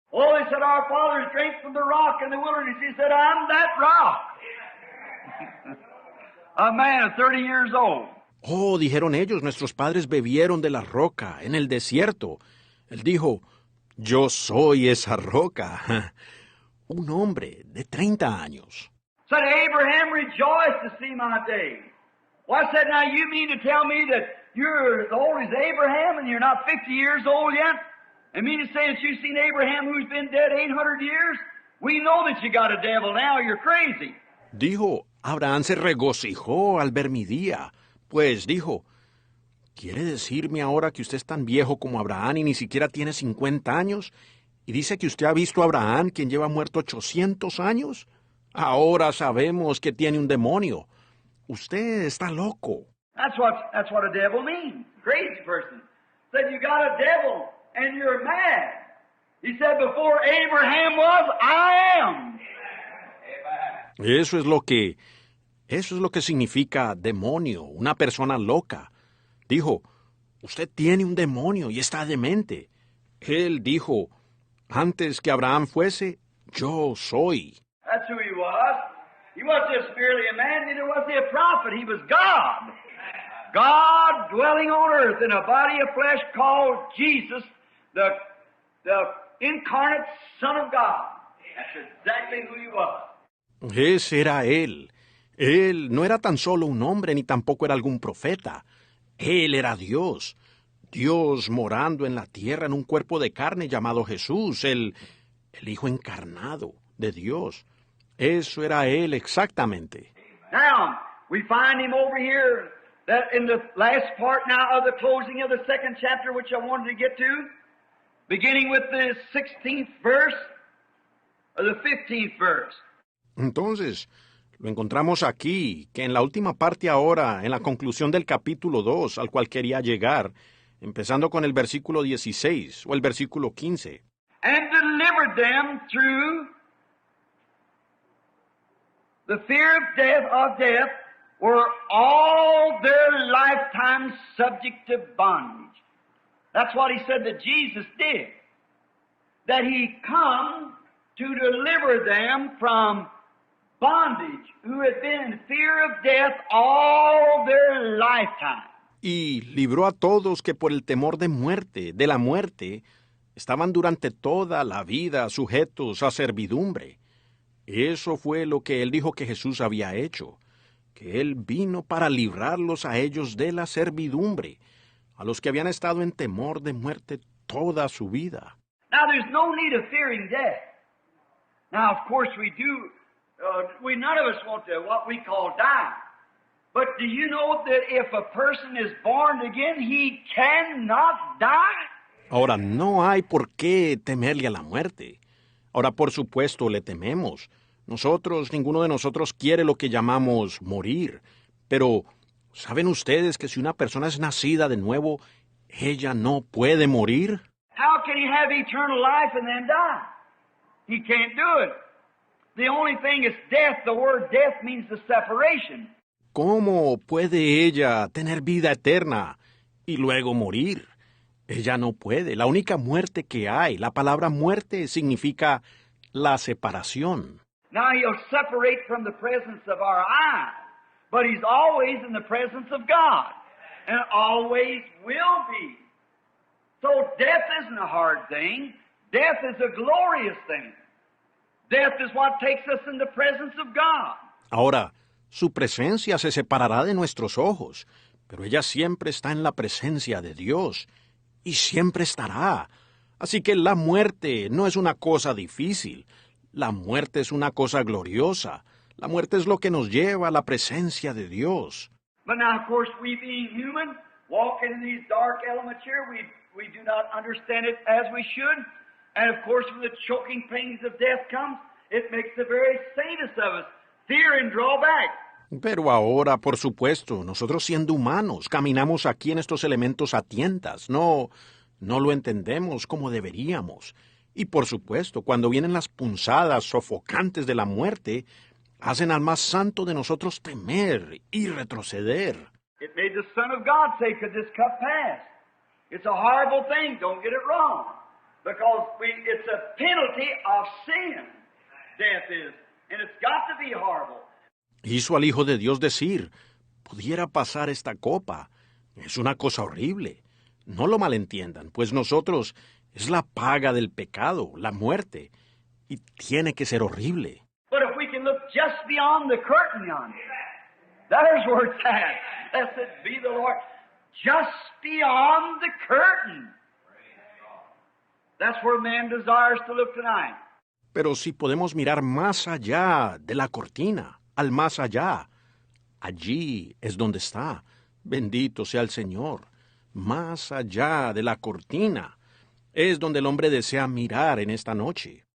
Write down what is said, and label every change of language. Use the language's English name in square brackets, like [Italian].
[English] Oh, they said, our fathers drank from the rock in the wilderness. He said, I'm that rock. A man of 30 years old. [Spanish] Oh, dijeron ellos, nuestros padres bebieron de la roca en el desierto. Él dijo, yo soy esa roca. Un hombre de 30 años. [English] Said, Abraham rejoiced to see my day. Well, I said, now you mean to tell me that you're as old as Abraham and you're not 50 years old yet? And mean to say that you've seen Abraham who's been dead 800 years? We know that you got a devil now, you're crazy. [Spanish] Dijo, Abraham se regocijó al ver mi día. Pues dijo, ¿quiere decirme ahora que usted es tan viejo como Abraham y ni siquiera tiene 50 años? ¿Y dice que usted ha visto a Abraham, quien lleva muerto 800 años? Ahora sabemos que tiene un demonio. Usted está loco. [English] That's what a devil means. Crazy person. Said you got a devil and you're mad. He said before Abraham was, I am. [Spanish] Eso es lo que significa demonio, una persona loca. Dijo, usted tiene un demonio y está demente. Él dijo, antes que Abraham fuese, yo soy. [English] That's who he was. He wasn't just merely a man, neither was he a prophet. He was God. God dwelling on earth in a body of flesh called Jesus, the incarnate Son of God. That's exactly who he was. [Spanish] Ese era él. Él no era tan solo un hombre ni tampoco era algún profeta. Él era Dios. Dios morando en la tierra en un cuerpo de carne llamado Jesús, el Hijo encarnado de Dios. Eso era él exactamente. [English] Now, we find him over here that in the last part now of the closing of the second chapter, which I wanted to get to, beginning with the 16th verse, or the 15th verse. [Spanish] Entonces, lo encontramos aquí, que en la última parte ahora, en la conclusión del capítulo 2, al cual quería llegar, empezando con el versículo 16 o el versículo 15. [English] And delivered them through the fear of death, were all their lifetime subject to bondage. That's what he said that Jesus did. That he come to deliver them from bondage, who had been in fear of death all their lifetime. [Spanish] Y libró a todos que por el temor de la muerte, estaban durante toda la vida sujetos a servidumbre. Eso fue lo que él dijo que Jesús había hecho, que él vino para librarlos a ellos de la servidumbre, a los que habían estado en temor de muerte toda su vida. [English] Now there's no need of fearing death. Now of course we do, none of us want to what we call die. But do you know that if a person is born again, he cannot die? [Spanish] Ahora, no hay por qué temerle a la muerte. Ahora, por supuesto, le tememos. Ninguno de nosotros quiere lo que llamamos morir. Pero, ¿saben ustedes que si una persona es nacida de nuevo, ella no puede morir? [English] How can he have eternal life and then die? He can't do it. The only thing is death. The word death means the separation. [Spanish] ¿Cómo puede ella tener vida eterna y luego morir? Ella no puede. La única muerte que hay, la palabra muerte significa la separación. [English] Now he'll separate from the presence of our eyes, but he's always in the presence of God, and always will be. So death isn't a hard thing. Death is a glorious thing. Death is what takes us in the presence of God. [Spanish] Ahora, su presencia se separará de nuestros ojos, pero ella siempre está en la presencia de Dios. Y siempre estará. Así que la muerte no es una cosa difícil. La muerte es una cosa gloriosa. La muerte es lo que nos lleva a la presencia de Dios. [English] But now, of course, we being human, walking in these dark elements here. We do not understand it as we should. And of course, when the choking pains of death comes, it makes the very saintest of us fear and draw back. [Spanish] Pero ahora, por supuesto, nosotros siendo humanos, caminamos aquí en estos elementos a tientas. No lo entendemos como deberíamos. Y por supuesto, cuando vienen las punzadas sofocantes de la muerte, hacen al más santo de nosotros temer y retroceder. [English] It made the Son of God say, could this cup pass? It's a horrible thing, don't get it wrong. Because it's a penalty of sin, death is. And it's got to be horrible. [Spanish] Hizo al Hijo de Dios decir, pudiera pasar esta copa. Es una cosa horrible. No lo malentiendan, pues nosotros es la paga del pecado, la muerte. Y tiene que ser horrible. [English] But if we can look just beyond the curtain yonder, there's where it's at. Blessed be the Lord. Just beyond the curtain. That's where man desires to look tonight. [Spanish] Pero si podemos mirar más allá de la cortina, al más allá, allí es donde está. Bendito sea el Señor. Más allá de la cortina es donde el hombre desea mirar en esta noche.